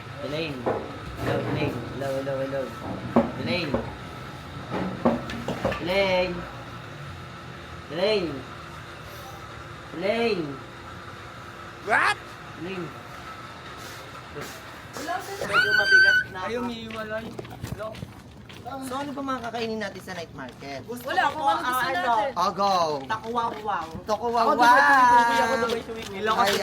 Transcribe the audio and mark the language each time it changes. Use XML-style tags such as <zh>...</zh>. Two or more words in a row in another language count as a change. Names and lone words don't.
<tl>Elaine. Hello, Elaine. Hello, hello, hello. Elaine. Elaine. Elaine. Elaine. What? Elaine. Medyo mabigat na. Ayaw iiwalay. So ano ba mga kakainin natin sa night market? Wala, kung ano gusto natin. Oh, go! Takuwaw-waw. Tokuwawa! Ilocos</tl>